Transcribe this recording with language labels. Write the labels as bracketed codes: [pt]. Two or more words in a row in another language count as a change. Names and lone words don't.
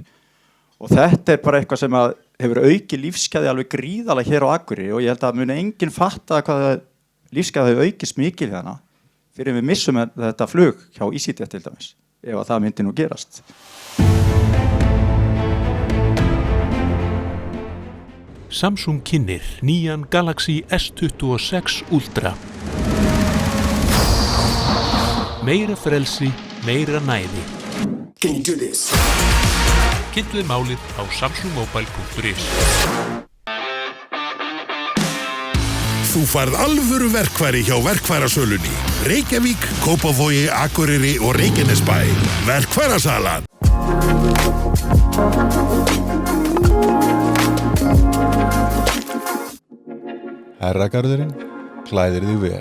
[is] Og þetta bara eitthvað sem að hefur auki lífsgæði alveg gríðalega hér á Akureyri og ég held að muni enginn fatta hvað lífsgæði hefur aukist mikil hérna fyrir við missum þetta flug hjá EasyJet til dæmis, ef að það myndi nú gerast. Samsung kynnir nýjan Galaxy S26 Ultra. Meira frelsi, meira næði. [en] Can you do this? [is] Kynntuð málið á samsungmobile.is. Þú færð alvöru verkfæri hjá verkfærasölunni. Reykjavík, Kópavogi, Akureyri og Reykjanesbæ. Verkfærasalan. Herragarðurinn klæðir þig vel.